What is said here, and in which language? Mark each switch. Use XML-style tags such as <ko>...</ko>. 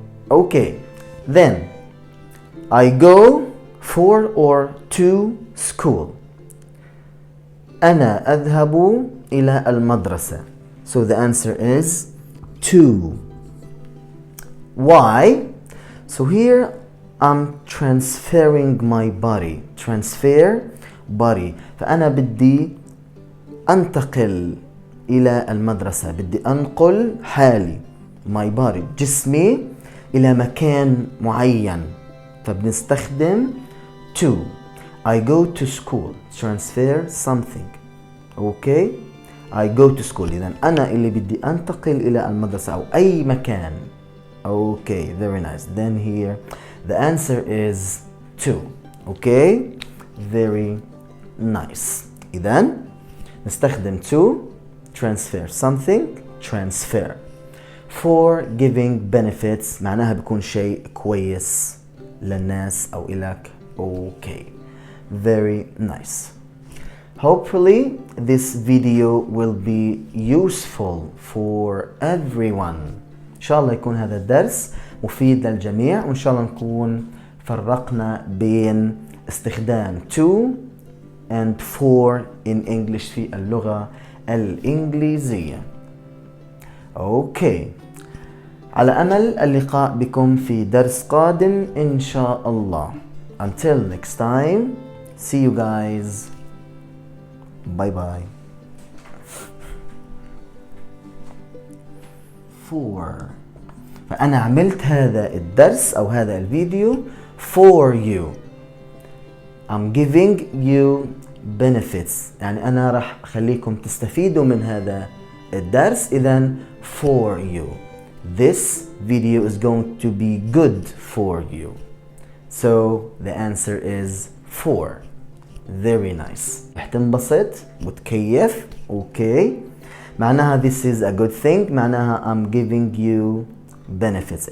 <en>Okay. Then I go for or to school.</en> <ar>أنا أذهب إلى المدرسة.</ar> <en>So the answer is to. Why? So here I'm transferring my body. Transfer body.</en> <ar>فأنا بدي أنتقل إلى المدرسة. بدي أنقل حالي.</ar> <en>My body.</en> <ar>جسمي إلى مكان معين. فبنستخدم to.</ar> <en>I go to school. Transfer something. Okay? I go to school.</en> <ar>إذن أنا اللي بدي أنتقل إلى المدرسة أو أي مكان.</ar> <en>Okay, very nice. Then here the answer is to. Okay? Very nice.</en> <ar>إذن نستخدم</ar> <en>to transfer something. Transfer. For giving benefits</en> <ar>معناها بيكون شيء كويس للناس أو إلك.</ar> <en>Okay. Very nice. Hopefully this video will be useful for everyone.</en> <ar>إن شاء الله يكون هذا الدرس مفيد للجميع وإن شاء الله نكون فرقنا بين استخدام</ar> <en>to and for in English</en> <ar>في اللغة الإنجليزية.</ar> <en>Okay.</en> <ar>على أمل اللقاء بكم في درس قادم إن شاء الله.</ar> <en>Until next time, see you guys. Bye bye. For.</en> <ar>فأنا عملت هذا الدرس أو هذا الفيديو</ar> <en>for you. I'm giving you benefits.</en> <ar>يعني أنا راح أخليكم تستفيدوا من هذا الدرس.</ar> <en>إذن for you. This video is going to be good for you. So the answer is for. Very nice.</en> <ar>رح تنبسط وتكيف. Okay.</ar> <en>معناها this is a good thing. معناها I'm giving you benefits.</en>